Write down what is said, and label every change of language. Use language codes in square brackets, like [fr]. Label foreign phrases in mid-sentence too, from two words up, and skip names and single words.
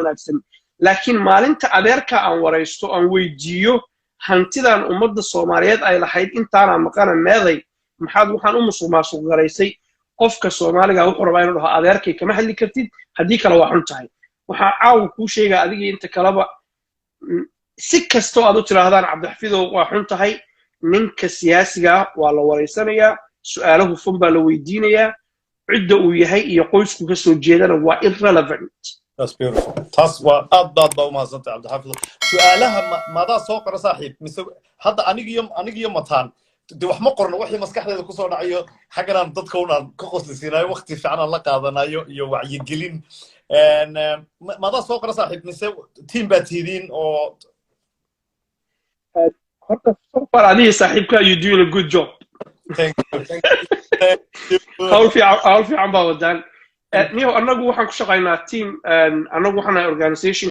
[so] wanaagsan laakiin maalinta adeerka aan waraysto aan weydiiyo hantidan ummadda Soomaaliyeed ay lahayd intaana maqana meeday maxaad waxaan u musuqmaasuq garaysay qofka Soomaaliga wuxuu rabaa inuu dhaho adeerkay kama hadli kartid haddii kale waa xun tahay waxaa caaw kuu sheegaa adiga inta kaleba si kastoo aad u tiraahdaan Cabdixafiidow waa xun tahay ninka siyaasiga waa la wareysanayaa su'aalo hufan baa la weydiinayaa cidda uu yahay iyo qoysku ka soo jeedana waa irrelevant [en] that's beautiful [so] taas waa aad baa u mahadsantahay Cabdixafiid su'aalaha maadaa soo qora saaxiib mise hadda anigiyo mataan de wax ma qorno wixii maskaxdeeda ku soo dhacayo xaganaan dadka unaan ka qoslisiinayo waqti fiican aan la qaadanayo iyo wacyigelin maadaa soo qora saaxiib mise team baa tihiin oo horta [en] so far [so] adiga saaxiibka [en] you doing a good job thank you [so] hawl fiican baa wadaan niyo annagu waxaan ku shaqaynaa team annagu waxaan organization